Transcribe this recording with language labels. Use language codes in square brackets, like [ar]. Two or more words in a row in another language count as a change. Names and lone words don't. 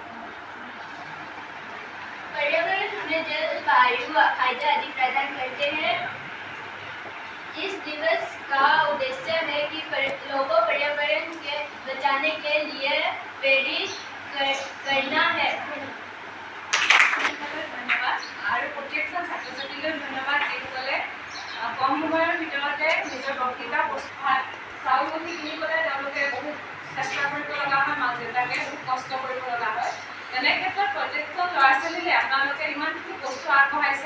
[hi] पर्यावरण हमें जल, वायु, खाद्य आदि प्रदान करते हैं। इस दिवस का उद्देश्य है कि लोगों पर्यावरण के बचाने के लिए प्रेरित करना है। [as] ধন্যবাদ আৰু প্ৰত্যেকজন ছাত্ৰ ছাত্ৰীলৈ ধন্যবাদ, যিসকলে কম সময়ৰ ভিতৰতে নিজৰ বক্তৃতা প্ৰস্তুত চাউলমুঠি কিনিবলৈ তেওঁলোকে বহুত চেষ্টা কৰিব লগা হয়, মাক দেউতাকে বহুত কষ্ট কৰিব লগা হয়। তেনে ক্ষেত্ৰত প্ৰত্যেকজন ল'ৰা ছোৱালীলৈ আপোনালোকে ইমানখিনি বস্তু আগবঢ়াইছে।